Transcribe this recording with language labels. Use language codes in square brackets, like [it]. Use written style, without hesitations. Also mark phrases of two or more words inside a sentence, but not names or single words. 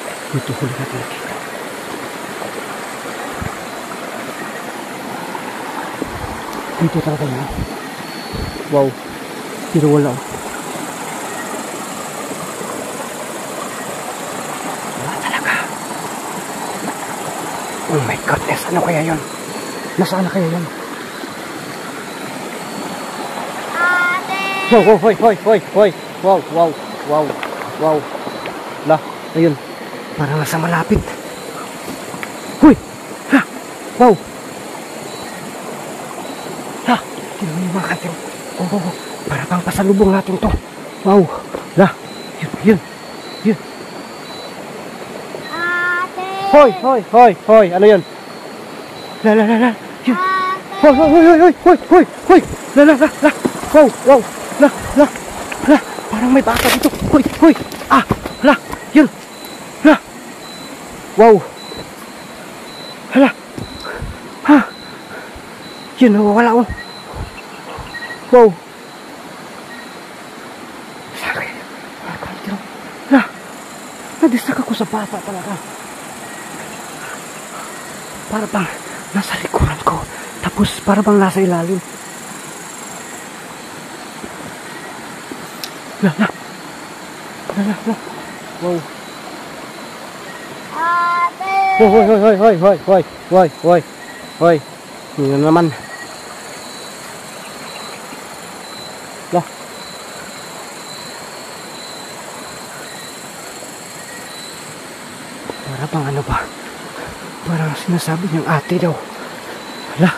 [tl] Dito huli natin nakita. Dito talaga yun. Wow. Pero wala. Wala talaga. [en] Oh my goodness. [tl] Ano kaya yun? Nasaan na kaya yun? Wow, wow, hoy, hoy, hoy, hoy. Wow, wow, wow, wow. La, ayun. Parang nasa malapit. Hoy! Ha! Wow! Ha! Tignan mo yung mga kantil. Oh, oh, oh. Para pang pasalubong natin to. Wow! La! Yun, yun, yun. Hoy, hoy, hoy, hoy. Ano yun? La, la, la, la. Yun. Hoy, hoy, hoy, hoy, hoy, hoy, hoy. La, la, la, la. Wow, wow. La, la, la. Parang may bata dito. Hoy, hoy. Ah, la. Yun. La. Wow. Hala. Ha. Yun, nawawala oh. Wow. Sabi. La. Nadistract ako sa bata talaga. Para bang nasa likuran ko. Tapos para bang nasa ilalim. La, la. La, la, la. Wow. Hoy, hoy, hoy, hoy, hoy, hoy, hoy, hoy, hoy, hoy. Yun naman. La. Para bang ano ba? Parang sinasabi niyang ate daw. Hala.